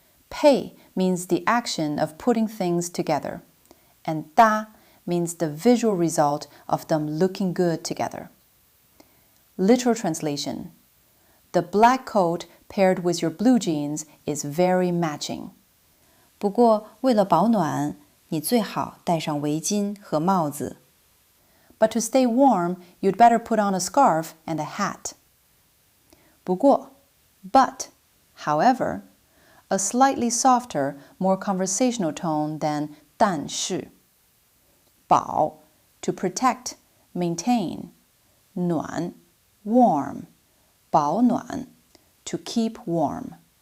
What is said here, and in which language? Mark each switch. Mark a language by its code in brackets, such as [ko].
[en] 配 means the action of putting things together, and 搭 means the visual result of them looking good together. Literal translation: The black coat paired with your blue jeans is very matching. [zh] 不过，为了保暖，你最好戴上围巾和帽子。 [en] But to stay warm, you'd better put on a scarf and a hat. 不过 but, however, a slightly softer, more conversational tone than 但是。保 to protect, maintain. 暖 warm, 保暖 to keep warm.